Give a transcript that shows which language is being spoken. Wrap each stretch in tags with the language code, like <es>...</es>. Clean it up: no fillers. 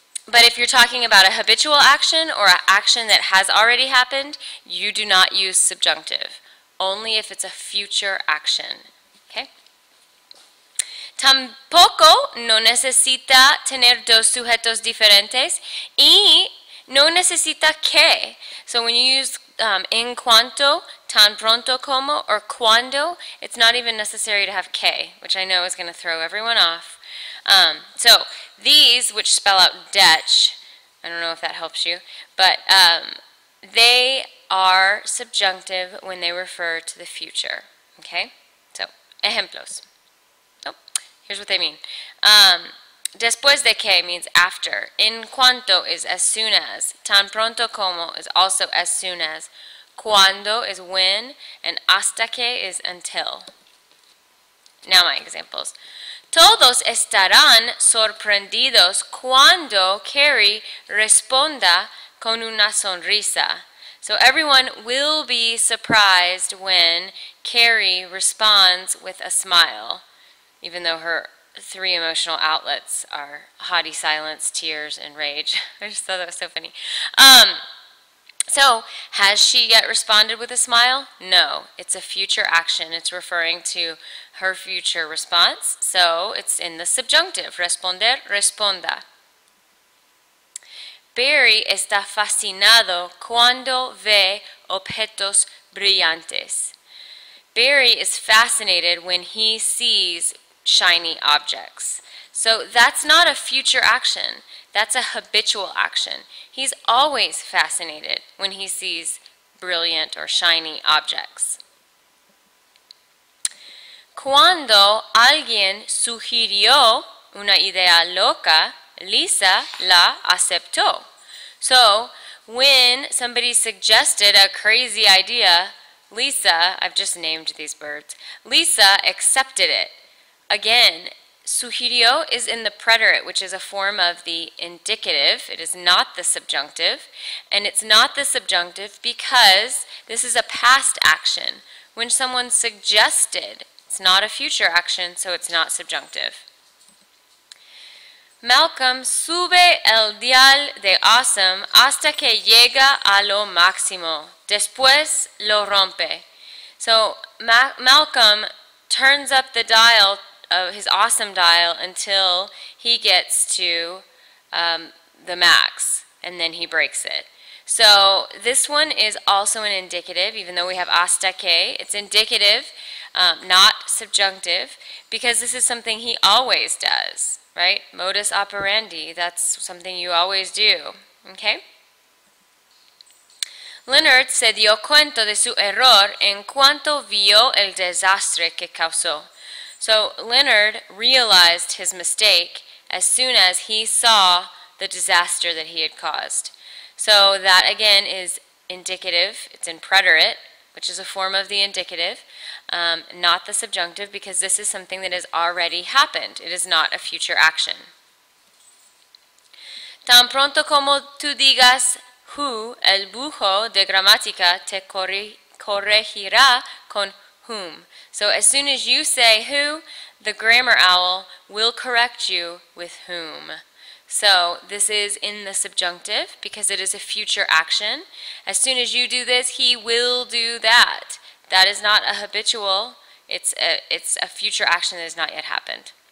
<en>But if you're talking about a habitual action or an action that has already happened, you do not use subjunctive. Only if it's a future action. Okay?</en> <es>Tampoco no necesita tener dos sujetos diferentes y no necesita que.</es> <en>So when you use en cuanto, tan pronto como, or cuando, it's not even necessary to have que, which I know is going to throw everyone off. So these, which spell out Dutch, I don't know if that helps you, but they are subjunctive when they refer to the future. Okay? So, ejemplos. Oh, here's what they mean. Después de que means after. En cuanto is as soon as. Tan pronto como is also as soon as. Cuando is when, and hasta que is until. Now my examples.</en> <es>Todos estarán sorprendidos cuando Carrie responda con una sonrisa.</es> <en>So everyone will be surprised when Carrie responds with a smile, even though her 3 emotional outlets are haughty silence, tears, and rage. I just thought that was so funny. So, has she yet responded with a smile? No. It's a future action. It's referring to her future response. So, it's in the subjunctive.</en> <es>Responder, responda. Barry está fascinado cuando ve objetos brillantes.</es> <en>Barry is fascinated when he sees shiny objects. So that's not a future action. That's a habitual action. He's always fascinated when he sees brilliant or shiny objects.</en> <es>Cuando alguien sugirió una idea loca, Lisa la aceptó.</es> <en>So, when somebody suggested a crazy idea, Lisa, I've just named these birds, Lisa accepted it. Again, sugirió is in the preterite, which is a form of the indicative. It is not the subjunctive. And it's not the subjunctive because this is a past action. When someone suggested, it's not a future action, so it's not subjunctive.</en> <es>Malcolm sube el dial de awesome hasta que llega a lo máximo. Después lo rompe.</es> <en>So Malcolm turns up the dial of his awesome dial until he gets to the max, and then he breaks it. So this one is also an indicative, even though we have hasta que. It's indicative, not subjunctive, because this is something he always does. Right? Modus operandi, that's something you always do. Okay?</en> <es>Leonard se dio cuenta de su error en cuanto vio el desastre que causó.</es> <en>So Leonard realized his mistake as soon as he saw the disaster that he had caused. So that again is indicative. It's in preterite, which is a form of the indicative. Not the subjunctive, because this is something that has already happened. It is not a future action.</en> <es>Tan pronto como tú digas who, el bujo de gramática te corregirá con whom.</es> <en>So as soon as you say who, the grammar owl will correct you with whom. So this is in the subjunctive because it is a future action. As soon as you do this, he will do that. That is not a habitual, it's a future action that has not yet happened.</en>